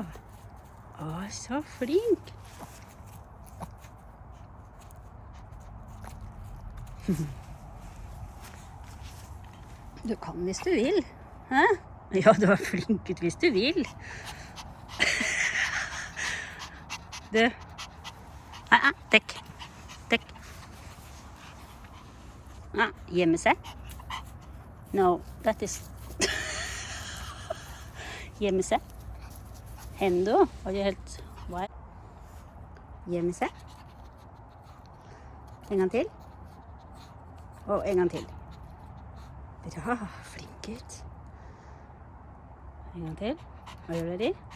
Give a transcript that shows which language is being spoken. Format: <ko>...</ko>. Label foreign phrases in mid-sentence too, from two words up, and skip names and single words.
<no>Å, så flink. Du kan hvis du vil. Hæ? Ja, du er flink ut hvis du vil. Du. Dekk. Dekk. Gjemme seg.</no> <en>No, that is...</en> <no>Gjemme seg. Hendo, var det helt... Gjemme seg. En gang til. Og en gang til. Bra, flink ut. En gang til. Hva gjør dere?</no>